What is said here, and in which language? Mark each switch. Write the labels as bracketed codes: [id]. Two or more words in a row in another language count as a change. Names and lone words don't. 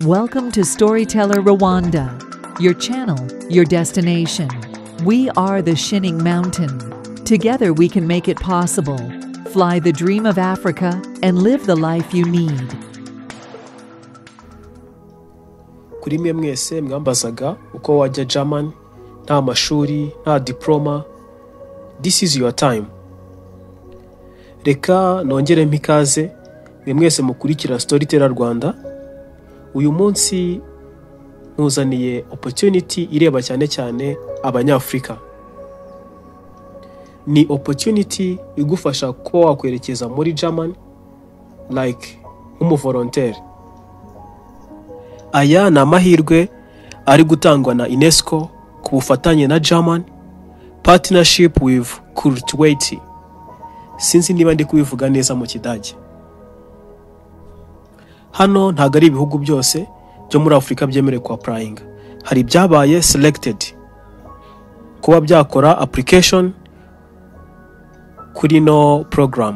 [en] Welcome to StorytellerRwanda, your channel, your destination. We are the Shinning Mountain. Together we can make it possible. Fly the dream of Africa and live the life you need. [rw] Kuri mwe mwese mwambazaga uko wajya German, nta amashuri, nta diploma. [en] This is your time. [rw] Reka nongere mpikaze mwe mwese mukurikira StorytellerRwanda. Uyu munsi ntuzaniye opportunity ireba cyane abanyafrika. Ni opportunity igufasha ko wakwerekeza muri German like Voluntary. Aya ni amahirwe ari gutangwa na UNESCO ku bufatanye na [en] German partnership with Kulturweit. [rw] Sinzi niba ndi kubivuga neza mu Kidage. Hano ntago ari ibihugu byose byo muri Afrika byemerewe ku applying. Hari byabaye selected kuba byakora application kuri no program.